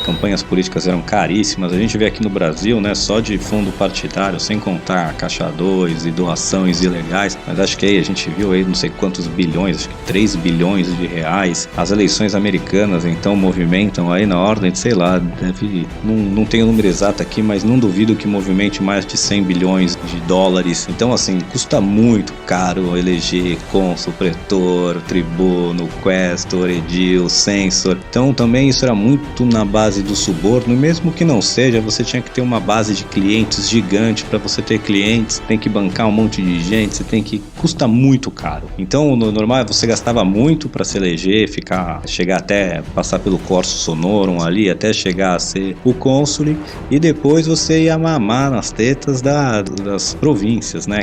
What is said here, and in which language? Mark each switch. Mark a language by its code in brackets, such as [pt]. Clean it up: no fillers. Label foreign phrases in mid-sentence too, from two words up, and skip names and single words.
[pt] Campanhas políticas eram caríssimas. A gente vê aqui no Brasil, né, só de fundo partidário, sem contar Caixa 2 e doações ilegais, mas acho que aí a gente viu aí não sei quantos bilhões, acho que 3 bilhões de reais. As eleições americanas, então, movimentam aí na ordem de, sei lá, não tenho o número exato aqui, mas não duvido que movimente mais de 100 bilhões de dólares. Então, assim, custa muito caro eleger cônsul, pretor, tribuno, questor, edil, censor. Então, também isso era muito na base do suborno, e mesmo que não seja, você tinha que ter uma base de clientes gigante. Para você ter clientes, tem que bancar um monte de gente, custa muito caro. Então, no normal, você gastava muito para se eleger, chegar até passar pelo [la] Corso Sonorum [pt] ali, até chegar a ser o cônsule, e depois você ia mamar nas tetas das províncias, né?